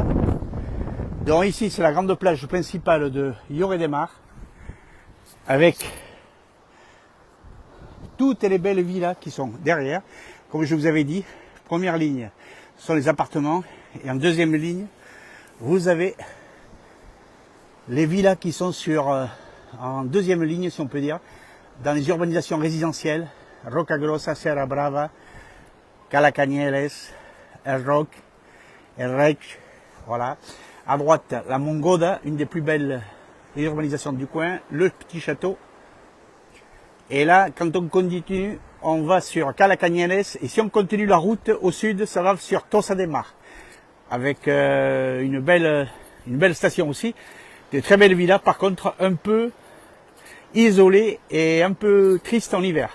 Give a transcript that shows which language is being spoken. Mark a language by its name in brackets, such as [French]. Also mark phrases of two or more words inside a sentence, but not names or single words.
[French] Donc ici c'est la grande plage principale de Lloret de Mar avec toutes les belles villas qui sont derrière. Comme je vous avais dit, première ligne sont les appartements et en deuxième ligne vous avez les villas qui sont en deuxième ligne, si on peut dire, dans les urbanisations résidentielles, Rocagrosa, Serra Brava, Cala Cañeles, El Roc, El Rec, voilà. À droite, la Mongoda, une des plus belles urbanisations du coin, le petit château. Et là, quand on continue, on va sur Cala Cañeles, et si on continue la route au sud, ça va sur Tossa de Mar, avec une belle station aussi, de très belles villas, par contre un peu isolées et un peu tristes en hiver.